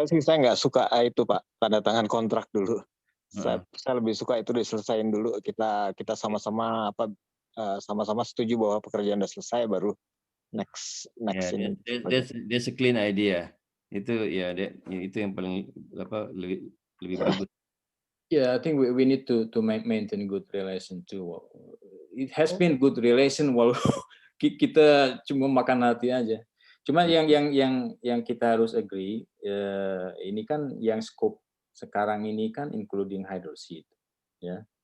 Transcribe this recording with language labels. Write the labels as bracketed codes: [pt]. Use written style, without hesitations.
[id] saya nggak suka itu Pak, tanda tangan kontrak dulu. Saya lebih suka itu diselesain dulu, kita sama-sama sama-sama setuju bahwa pekerjaan udah selesai, baru next ini. [en] That's a clean idea. [id] Itu ya, itu yang paling lebih bagus. [en] Yeah, I think we need to maintain good relation too. It has been good relation [id] walau kita cuma makan hati aja. Cuma yang kita harus agree, ini kan yang scope sekarang ini kan including hydroseed, ya.